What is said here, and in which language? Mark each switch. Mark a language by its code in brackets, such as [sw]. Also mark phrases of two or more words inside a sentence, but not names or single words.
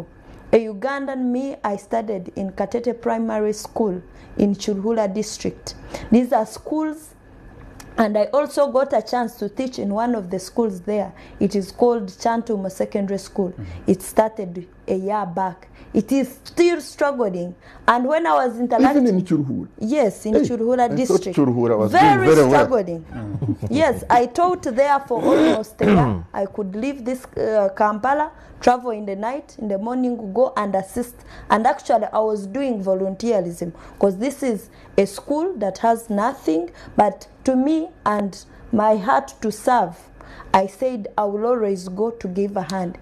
[en] A Ugandan, I studied in Katete Primary School in Chulhula district. These are schools, and I also got a chance to teach in one of the schools there. It is called Chantuma Secondary School. It started a year back. It is still struggling. And when I was interacting... Even in Chulhula? Yes, in Chulhula district. Chulhula was very struggling. Well. Yes, I taught there for almost a year. I could leave this Kampala, travel in the night, in the morning, go and assist. And actually, I was doing volunteerism, because this is a school that has nothing, but to me and my heart to serve, I said I will always go to give a hand.